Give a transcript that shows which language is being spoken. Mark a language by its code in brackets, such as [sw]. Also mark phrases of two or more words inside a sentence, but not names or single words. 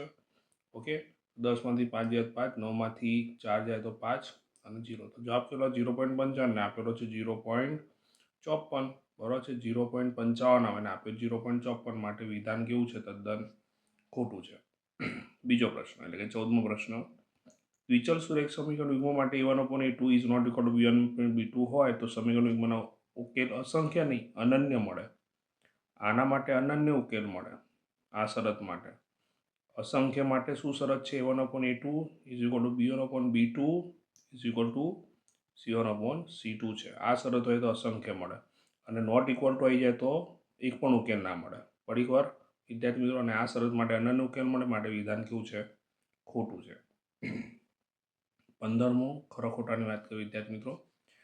[gu] ઓકે, 10માંથી 5 જાય 5, 9માંથી 4 જાય તો 5 અને 0. તો જવાબ કેટલો? 0.55 ને આપેલો છે 0.54. બરાબર છે. 0.55 આવે ને આપેલ 0.54, માટે વિધાન કેવું છે? તદ્દન ખોટું છે. બીજો પ્રશ્ન એટલે કે 14મો પ્રશ્ન. દ્વિચલ સુરેખ સમીકરણ યુગ્મ માટે [en] a1/a2 is not equal to b1/b2 [gu] હોય તો સમીકરણ યુગ્મનો ઉકેલ અસંખ્ય નહીં અનન્ય મળે. આના માટે અનન્ય ઉકેલ મળે. આ શરત માટે અસંખ્ય માટે શું શરત છે? [en] a1/a2 is equal to b1/b2 is equal to c1/c2 છે. [gu] આ શરત હોય તો અસંખ્ય મળે, અને [en] not equal to [gu] આવી જાય તો એક પણ ઉકેલ ના મળે. ફરી વાર વિદ્યાર્થી મિત્રો, અને આ શરત માટે અનન્ય ઉકેલ મળે, માટે વિધાન કેવું છે? ખોટું છે. 15મો ખરા ખોટાની વાત કરીએ વિદ્યાર્થી મિત્રો.